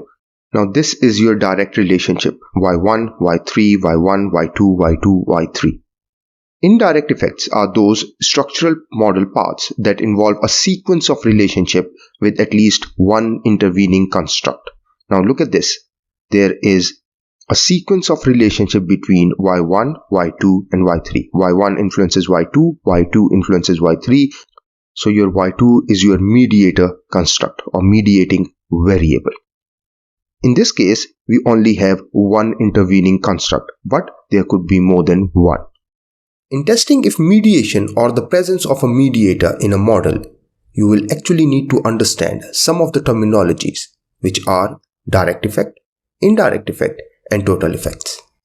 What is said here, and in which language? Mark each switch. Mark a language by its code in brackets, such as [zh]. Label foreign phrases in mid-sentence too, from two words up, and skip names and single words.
[en] Now this is your direct relationship y1, y3, y1, y2, y2, y3. Indirect effects are those structural model paths that involve a sequence of relationship with at least one intervening construct. Now look at this. There is a sequence of relationship between y1, y2 and y3. y1 influences y2, y2 influences y3. So your y2 is your mediator construct or mediating variable. In this case, we only have one intervening construct, but there could be more than one. In testing if mediation or the presence of a mediator in a model, you will actually need to understand some of the terminologies, which are direct effect, indirect effect, and total effects.